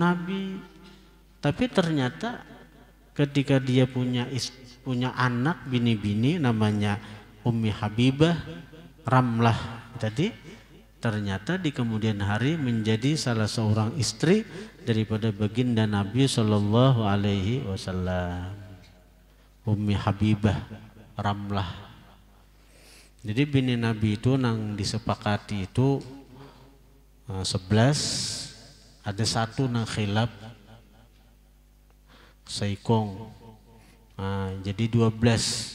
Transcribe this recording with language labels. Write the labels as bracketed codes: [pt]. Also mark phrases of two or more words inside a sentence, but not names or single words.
[id] Nabi, tapi ternyata ketika dia punya anak bini-bini namanya Ummi Habibah, Ramlah tadi, ternyata di kemudian hari menjadi salah seorang istri daripada baginda Nabi [ar] Shallallahu Alaihi Wasallam, [id] Ummi Habibah Ramlah. [bjn] Jadi bini Nabi itu nang disepakati itu 11, ada satu nang khilaf saikong, jadi 12.